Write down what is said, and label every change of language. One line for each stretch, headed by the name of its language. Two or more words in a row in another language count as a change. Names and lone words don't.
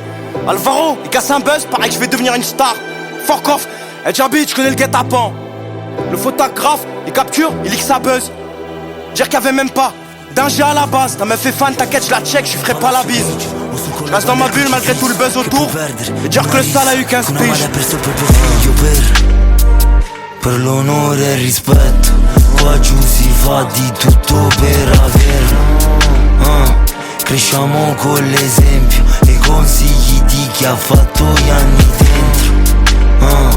French: Alvaro, il casse un buzz, pareil que je vais devenir une star.
English: Fuck off,
French: El Jabi, je connais le guet-apens. Le photographe, il capture, il lit que ça buzz. Dire qu'il y avait même pas d'un G à la base. Ta meuf est fan, t'inquiète, je la check, je lui ferai pas la bise. Je reste dans ma bulle malgré tout le buzz autour. Et dire que le sale a eu 15 piges.
Italian: Per l'onore e il rispetto, qua giù si fa di tutto per averlo. Cresciamo con l'esempio e i consigli di chi ha fatto gli anni dentro.